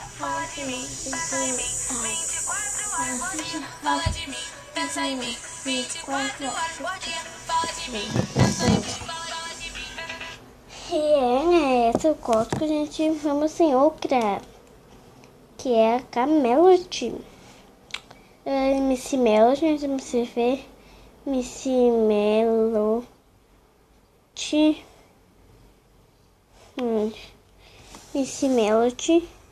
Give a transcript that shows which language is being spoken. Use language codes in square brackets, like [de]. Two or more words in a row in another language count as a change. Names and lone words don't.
[pt] Fala de mim, pensa em mim, 24 horas por dia. Fala de mim, pensa em mim, 24 horas por dia. Fala de mim, pensa em mim, fala de mim. E esse é o gosto que a gente vamos em outra, que é a Camelot. Missy Melody, MC V, Missy Melody. Missy Melody.